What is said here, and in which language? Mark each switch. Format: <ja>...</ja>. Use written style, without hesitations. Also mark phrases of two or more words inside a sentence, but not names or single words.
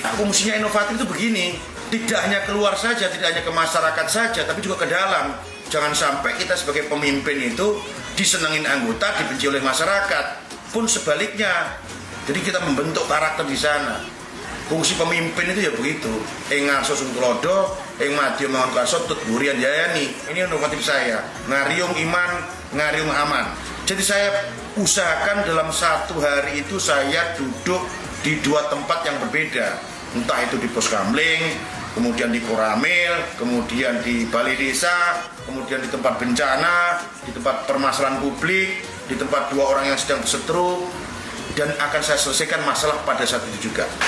<id>Fungsinya inovatif itu begini, tidak hanya keluar saja, tidak hanya ke masyarakat saja, tapi juga ke dalam. Jangan sampai kita sebagai pemimpin itu disenengin anggota, dibenci oleh masyarakat. Pun sebaliknya. Jadi kita membentuk karakter di sana. Fungsi pemimpin itu ya begitu.</id> <jv>Ngarso sungtulodo, madya mangon kaso tut burian jayani.</jv> <id>Ini inovatif saya.</id> <su>Ngariung iman, ngariung aman.</su> <id>Jadi saya usahakan dalam satu hari itu saya duduk di dua tempat yang berbeda. Entah itu di Pos Kamling, kemudian di Koramil, kemudian di balai desa, kemudian di tempat bencana, di tempat permasalahan publik, di tempat dua orang yang sedang berseteru, dan akan saya selesaikan masalah pada saat itu juga.</id>